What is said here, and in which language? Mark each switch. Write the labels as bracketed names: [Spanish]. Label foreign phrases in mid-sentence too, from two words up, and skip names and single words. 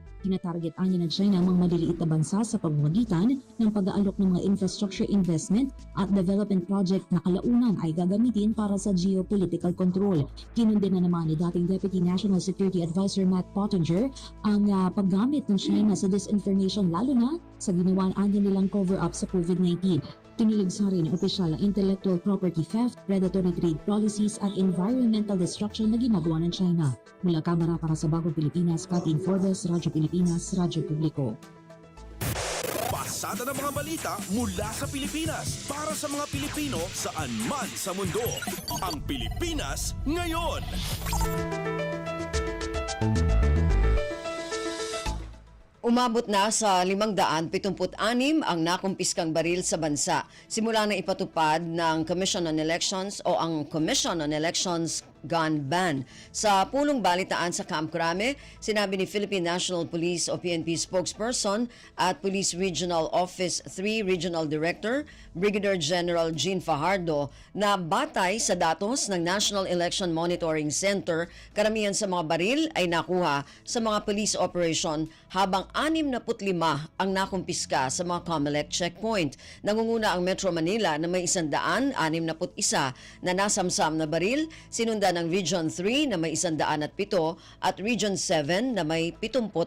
[Filipino] Tinatarget anya ng China ang mga maliliit na bansa sa pamamagitan ng pag-aalok ng mga [English] infrastructure investment [Filipino] at [English] development project [Filipino] na kalaunan ay gagamitin para sa [English] geopolitical control. [Filipino] Kinundin na naman ni dating [English] Deputy National Security Advisor [Filipino] Matt Pottinger ang paggamit ng China sa disinformation lalo na sa ginawaan anya nilang cover-up sa COVID-19. Kiniligsa rin ng opisyal ang [English] intellectual property theft, predatory trade policies [Filipino] at [English] environmental destruction [Filipino] na ginagawa ng China. Mula Kamara para sa Bagong Pilipinas, Kathleen Forbes, Radyo Pilipinas, Radyo Publiko. Pasada ng mga balita mula sa Pilipinas para sa mga Pilipino saan man sa mundo. Ang Pilipinas ngayon. Umabot na sa 576 ang nakumpiskang baril sa bansa simula na ipatupad ng Commission on Elections o ang Commission on Elections [English] gun ban. [Filipino] Sa pulong balitaan sa Camp Crame, sinabi ni Philippine National Police o PNP spokesperson at Police Regional Office 3 Regional Director Brigadier General Jean Fajardo na batay sa datos ng National Election Monitoring Center, karamihan sa mga baril ay nakuha sa mga [English] police operation [Filipino] habang 65 ang nakumpiska sa mga COMELEC checkpoint. Nangunguna ang Metro Manila na may 161 na nasamsam na baril, sinundan ng Region 3 na may 107 at Region 7 na may 72.